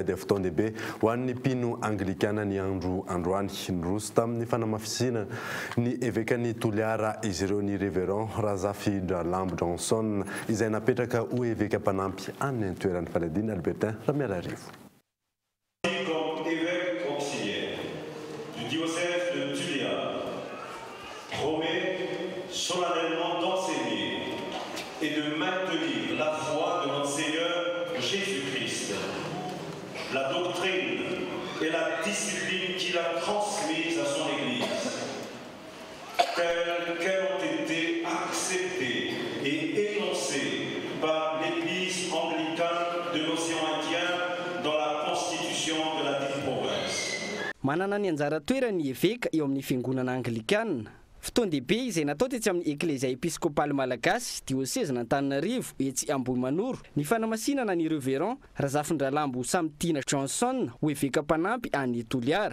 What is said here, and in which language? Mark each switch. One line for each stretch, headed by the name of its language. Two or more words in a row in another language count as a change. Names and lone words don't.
Malagasy: dia fotoan-dehibe ho an'ny mpino anglikana ny androany nyroso tamin'ny fanamafisina ny evekany Toliara izy ireo ny révérend Razafindra-Lambo Johnson izay napetraka ho eveka mpanampy any toeran'ny Faladina Albertin Ramialarivo.
French: Comme évêque auxiliaire du diocèse de Tuléar, promet solennellement d'enseigner et de maintenir la foi de notre Seigneur Jésus-Christ, la doctrine et la discipline qu'il a transmise à son Église, telles qu'elles ont été acceptées et énoncées par l'Église anglicane de l'océan Indien dans la constitution de la dite province.
Malagasy: Manana ny anjara toerany évêque eo amin'ny fiangonana anglikana. Fotoan-dehibe izay natao tetsy amin'ny eklezia episkopaly malagasy diocèse n'Antananarivo etsy Ambohimanoro ny fanamasinana ny révérend Razafindra-Lambo Samtina Johnson ho eveka mpanampy any Toliara.